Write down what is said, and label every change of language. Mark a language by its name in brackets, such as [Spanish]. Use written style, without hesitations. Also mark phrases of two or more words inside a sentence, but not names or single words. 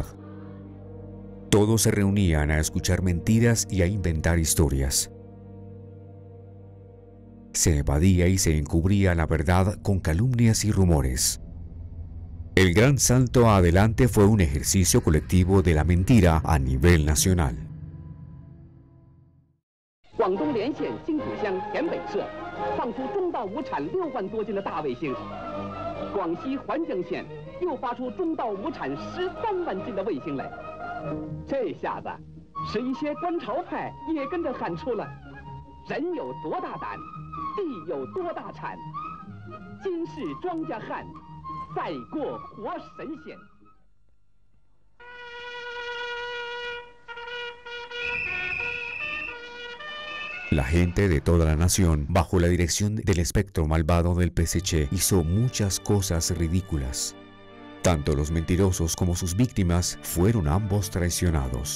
[Spanish] Todos se reunían a escuchar mentiras y a inventar historias. se evadía y se encubría la verdad con calumnias y rumores. El gran salto adelante fue un ejercicio colectivo de la mentira a nivel nacional. [Chinese] 广东连县新浦乡田北社放出中稻亩产6万多斤的大卫星，广西环江县又发出中稻亩产13万斤的卫星来。这下子，使一些观潮派也跟着喊出了“人有多大胆，地有多大产，今世庄稼汉，赛过活神仙”。 [Spanish] La gente de toda la nación, bajo la dirección del espectro malvado del PSC, hizo muchas cosas ridículas. Tanto los mentirosos como sus víctimas fueron ambos traicionados.